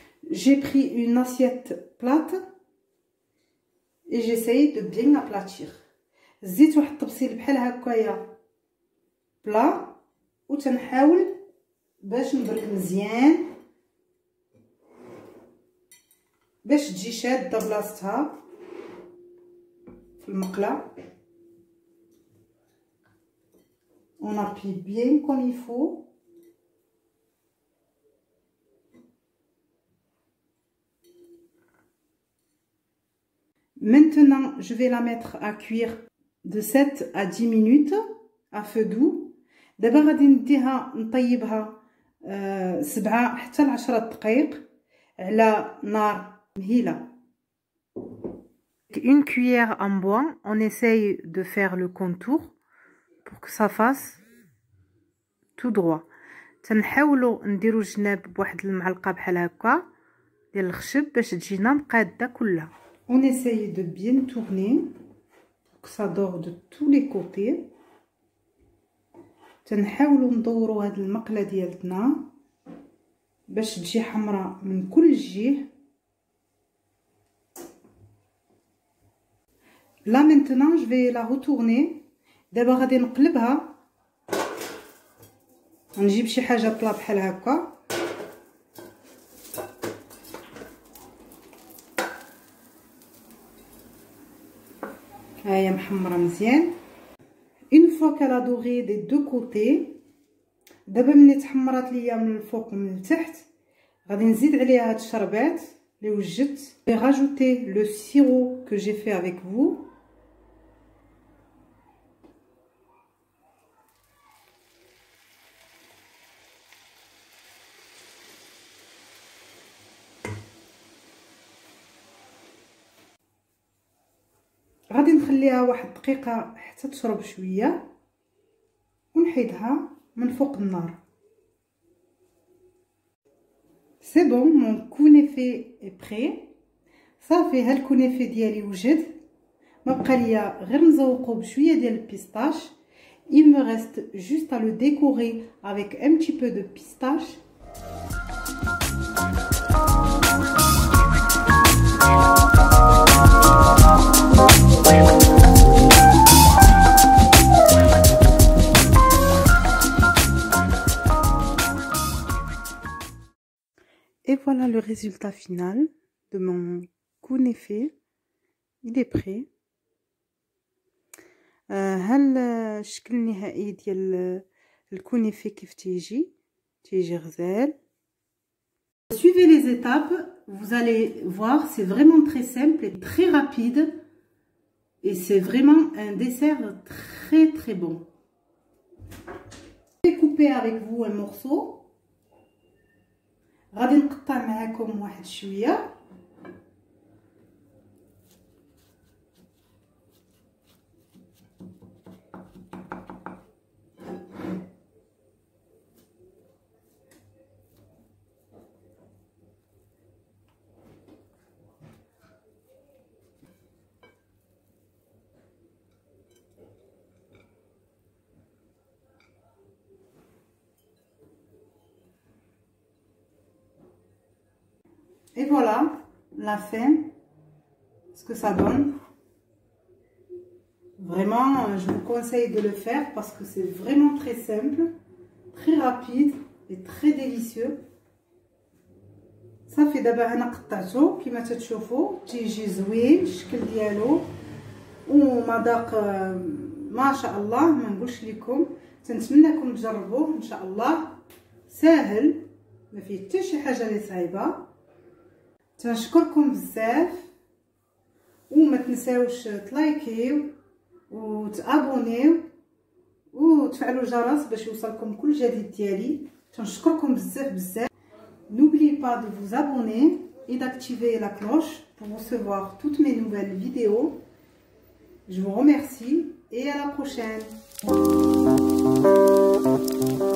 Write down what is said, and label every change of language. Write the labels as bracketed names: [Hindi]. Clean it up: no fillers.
[French] J'ai pris une assiette plate et j'essaye de bien aplatir. [Arabic] زيت واحد الطبسيل بحال هكايا بلا وتنحاول باش نبرك مزيان باش تجي شاده بلاصتها في المقله. [French] On appuie bien comme il faut. Maintenant, je vais la mettre à cuire de 7 à 10 minutes à feu doux. [Arabic] دابا غادي نديها نطيبها 7 حتى ل 10 دقائق على نار مهيله. [French] Une cuillère en bois, on essaye de faire le contour pour que ça fasse tout droit. [Arabic] تنحاولوا نديروا الجناب بواحد المعلقه بحال هكا ديال الخشب باش تجينا مقاده كلها. [French] On essaye de bien tourner pour que ça dore de tous les côtés. [Arabic] تنحاولوا ندوروا هاد المقله ديالتنا باش تجي حمراء من كل جهه. [French] Là maintenant je vais la retourner. [Arabic] دابا غادي نقلبها. غنجيب شي حاجه طلا بحال هكا هاهي محمره مزيان. [French] Une fois qu'elle a doré des deux côtés, [Arabic] دابا ملي تحمرات ليا من الفوق ومن التحت غادي نزيد عليها هاد الشربات اللي وجدت. [French] Je vais rajouter le sirop que j'ai fait avec vous. [Arabic] غادي نخليها واحد دقيقه حتى تشرب شويه ونحيدها من فوق النار. [French] سي بون مون كونيفي اي بري. [Arabic] صافي ها الكونيفي ديالي وجد. ما بقى ليا غير نزوقو بشويه ديال البيستاش. [French] Il me reste juste à le décorer avec un petit peu de pistache. Et voilà le résultat final de mon kunefe. Il est prêt. [Arabic] ها الشكل النهائي ديال الكنافه كيف تيجي غزال. [French] Suivez les étapes, vous allez voir, c'est vraiment très simple et très rapide et c'est vraiment un dessert très bon. Je vais couper avec vous un morceau. [Arabic] غادي نقطع معاكم واحد شويه. [French] Et voilà la fin, ce que ça donne. Vraiment, je vous conseille de le faire parce que c'est vraiment très simple, très rapide et très délicieux. [Arabic] صافي دابا انا قطعته كما تتشوفوا تيجي زوين الشكل ديالو ومذاق ما شاء الله ما نقولش لكم. تنتمنىكم تجربوه ان شاء الله. ساهل ما فيه حتى شي حاجه اللي صعيبه. تنشكركم بزاف وما تنساوش تلايكيو وتابونيو وتفعلوا الجرس باش يوصلكم كل جديد ديالي. تنشكركم بزاف. [French] N'oubliez pas de vous abonner et d'activer la cloche pour recevoir toutes mes nouvelles vidéos. Je vous remercie et à la prochaine.